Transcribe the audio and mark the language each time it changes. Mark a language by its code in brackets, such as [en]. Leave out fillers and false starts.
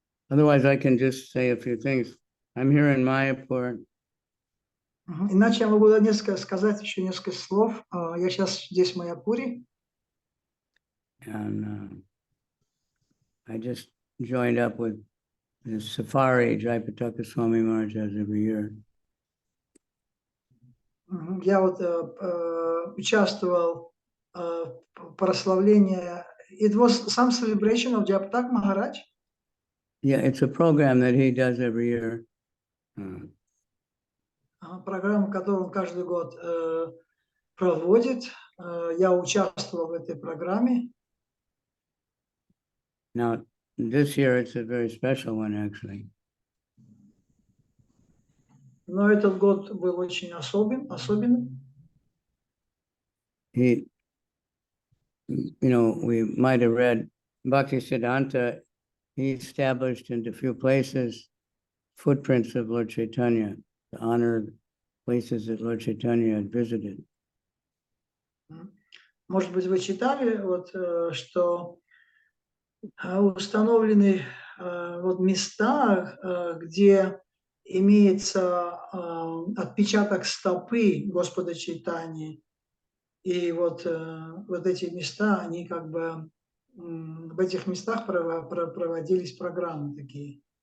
[en] Otherwise, I can just say a few things. I'm here in Mayapur. [ru] Иначе я могу сказать еще несколько слов. Я сейчас здесь в Майяпуре. [en] And I just joined up with the safari Jayapataka Swami Maharaj has every year. [ru] Я вот участвовал в прославлении. [en] It was some celebration of Jayapataka Maharaj. Yeah, it's a program that he does every year. [ru] Программу, которую он каждый год проводит. Я участвовал в этой программе. [en] Now, this year it's a very special one, actually. [ru] Но этот год был очень особенный. [en] He, we might have read Bhaktisiddhanta, he established in a few places footprints of Lord Chaitanya, to honor places that Lord Chaitanya had visited. [ru] Может быть, вы читали, что установлены места, где имеется отпечаток стопы Господа Чайтаньи. И эти места, они в этих местах проводились программы такие.